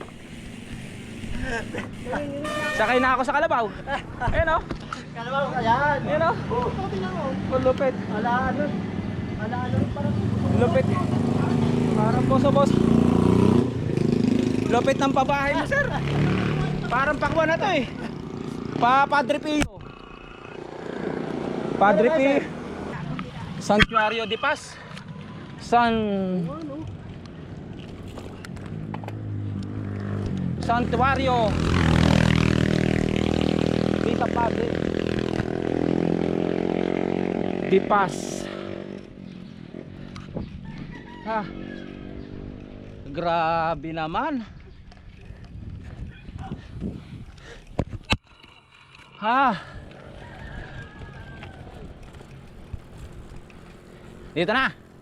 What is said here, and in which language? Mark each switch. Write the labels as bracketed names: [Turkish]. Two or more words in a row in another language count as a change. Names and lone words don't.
[Filipino] Sakay na ako sa kalabaw. Ayan o. Kalabaw ka yan. Ayan o. Oo, tingnan mo. Lupit. Ala ano parang Lupit. Parang boso. Lupit ng pabahay mo, sir. Parang pakwa na to eh. Padre Pio. Padre Pio. Santuario de Paz. Santuario Vita Padre de Paz. Grabe naman. Dito na.